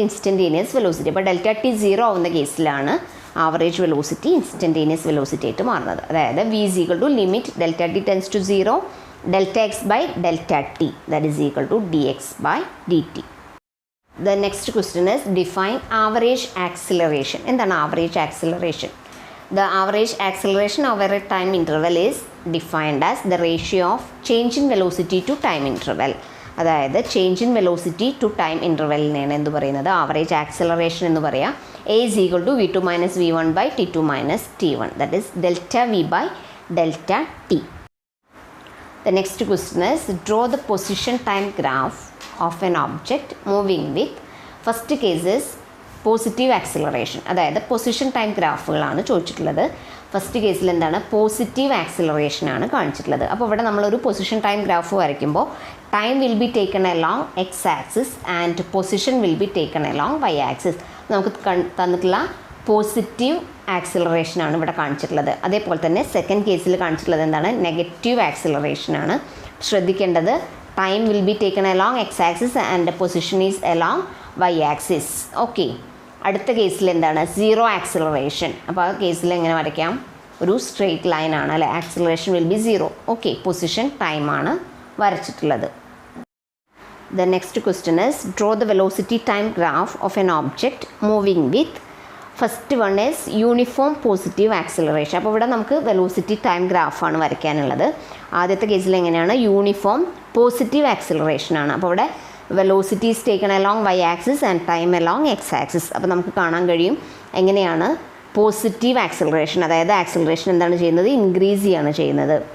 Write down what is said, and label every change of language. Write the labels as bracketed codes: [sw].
[ml] Instantaneous velocity. അപ്പോൾ delta T 0 ആവുന്ന കേസിലാണ് ആവറേജ് വെലോസിറ്റി ഇൻസ്റ്റൻറ്റേനിയസ് വെലോസിറ്റി ആയിട്ട് മാറുന്നത്. [en] അതായത് V is equal to limit delta T tends to 0 delta X by delta T that is equal to D X by D T. The next question is define average acceleration. [ml] എന്താണ് average acceleration? [en] The average acceleration over a time interval is defined as the ratio of change in velocity to time interval. [ml] അതായത് change in velocity to time ഇൻ്റർവെലിനെയാണ് എന്ത് പറയുന്നത്? Average acceleration എന്ന് പറയാം. [en] A is equal to V2 minus V1 by T2 minus T1. That is delta V by delta T. The next question is draw the position time graph of an object moving with. First case is positive acceleration. [ml] അതായത് position time ഗ്രാഫുകളാണ് ചോദിച്ചിട്ടുള്ളത്. First കേസിൽ എന്താണ്? Positive ആക്സിലറേഷനാണ് കാണിച്ചിട്ടുള്ളത്. അപ്പോൾ ഇവിടെ നമ്മളൊരു position time graph വരയ്ക്കുമ്പോൾ [en] Time will be taken along X axis and position will be taken along Y axis. [ml] നമുക്ക് തന്നിട്ടുള്ള പോസിറ്റീവ് ആക്സിലറേഷനാണ് ഇവിടെ കാണിച്ചിട്ടുള്ളത്. അതേപോലെ തന്നെ സെക്കൻഡ് കേസിൽ കാണിച്ചിട്ടുള്ളത് എന്താണ്? നെഗറ്റീവ് ആക്സിലറേഷനാണ്. ശ്രദ്ധിക്കേണ്ടത്, [en] Time will be taken along X axis and position is along Y axis. [ml] Okay, അടുത്ത കേസിൽ എന്താണ്, സീറോ ആക്സിലറേഷൻ. അപ്പോൾ ആ കേസിൽ എങ്ങനെ വരയ്ക്കാം, ഒരു സ്ട്രെയിറ്റ് ലൈൻ ആണ് അല്ലേ, [en] Acceleration will be zero. [ml] Okay, position ടൈമാണ് വരച്ചിട്ടുള്ളത്. [en] The next question is draw the velocity time graph of an object moving with, first one is uniform positive acceleration. [ml] അപ്പോൾ ഇവിടെ നമുക്ക് വെലോസിറ്റി ടൈം ഗ്രാഫാണ് വരയ്ക്കാനുള്ളത്. ആദ്യത്തെ കേസിൽ എങ്ങനെയാണ്, യൂണിഫോം പോസിറ്റീവ് ആക്സിലറേഷൻ ആണ്. അപ്പോൾ ഇവിടെ [en] Velocity is taken along Y axis and time along X axis. [ml] അപ്പോൾ നമുക്ക് കാണാൻ കഴിയും എങ്ങനെയാണ് പോസിറ്റീവ് ആക്സിലറേഷൻ, അതായത് ആക്സിലറേഷൻ എന്താണ് ചെയ്യുന്നത്, ഇൻക്രീസ് ചെയ്യാണ് ചെയ്യുന്നത്.